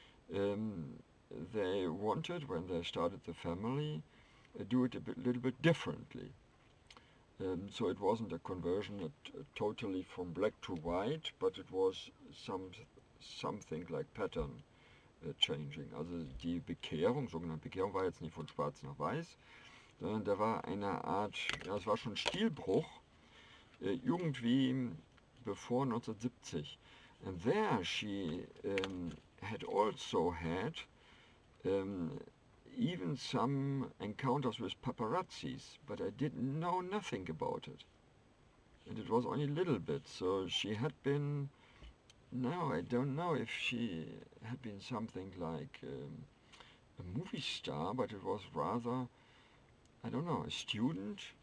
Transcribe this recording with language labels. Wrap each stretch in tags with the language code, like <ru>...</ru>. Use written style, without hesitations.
<en>They wanted, when they started the family, do it a little bit differently. So it wasn't a conversion totally from black to white, but it was something like pattern changing.</en> <de>Also die Bekehrung, sogenannte Bekehrung, war jetzt nicht von schwarz nach weiß, sondern da war eine Art, ja, es war schon Stilbruch, irgendwie bevor 1970.</de> <en>And there she had also had even some encounters with paparazzis, but I didn't know nothing about it. And it was only a little bit, so she had been, no, I don't know if she had been something like a movie star, but it was rather, I don't know, a student.</en>